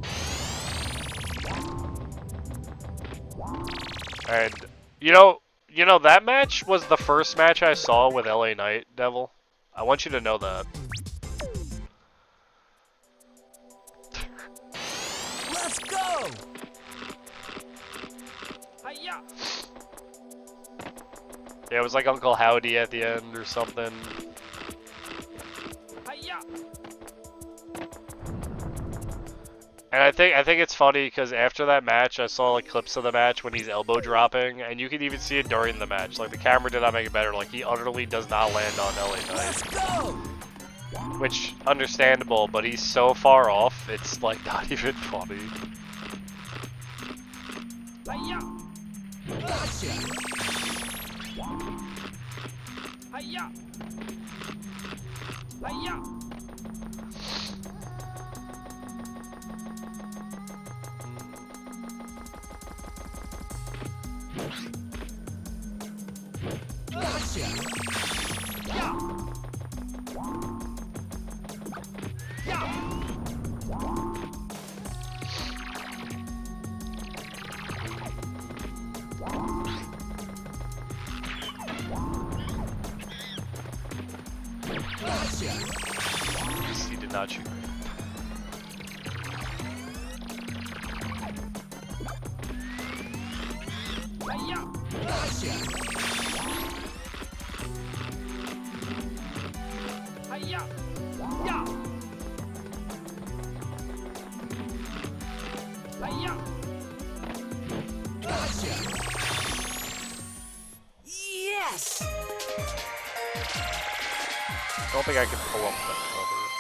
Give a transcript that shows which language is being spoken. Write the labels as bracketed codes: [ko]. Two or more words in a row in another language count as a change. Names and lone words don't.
[en] And you know that match was the first match I saw with LA Knight, Devil. I want you to know that. Let's go. Hi-ya. Yeah, it was like Uncle Howdy at the end or something. Hi-ya. And I think it's funny because after that match, I saw like clips of the match when he's elbow dropping, and you can even see it during the match. Like the camera did not make it better. Like he utterly does not land on LA Let's Knight, go! which understandable, but he's so far off, it's like not even funny. Hiya! Gotcha! Hiya! Hiya! Gotcha! Yeah! Yeah! Gotcha! He did not shoot. Hiya! Gotcha! Hiya! Yeah! Hiya! Gotcha! Yes! I don't think I can pull up that cover.